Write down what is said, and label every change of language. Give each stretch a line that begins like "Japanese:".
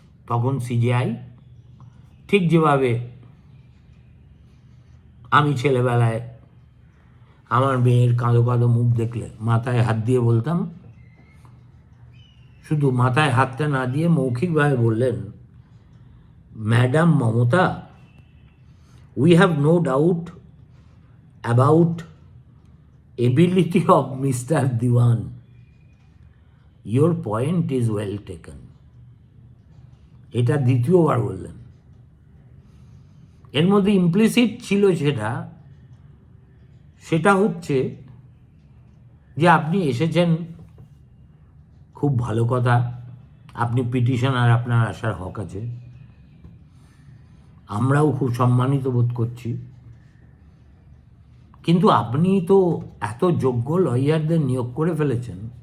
Bangla: তখন সিজিআই ঠিক যেভাবে আমি ছেলেবেলায় আমার মেয়ের কাঁদো কাঁদো মুখ দেখলে মাথায় হাত দিয়ে বলতাম, শুধু মাথায় হাতটা না দিয়ে মৌখিকভাবে বললেন,
English: Madam Mamata, we have no doubt about ability of Mr. Diwan. Your point is well taken.
Bangla: এটা দ্বিতীয়বার বললেন। এর মধ্যে ইমপ্লিসিট ছিল সেটা হচ্ছে যে আপনি এসেছেন, খুব ভালো কথা, আপনি পিটিশনার, আপনার আসার হক আছে, আমরাও খুব সম্মানিত বোধ করছি, কিন্তু আপনি তো এত যোগ্য লয়ারদের নিয়োগ করে ফেলেছেন,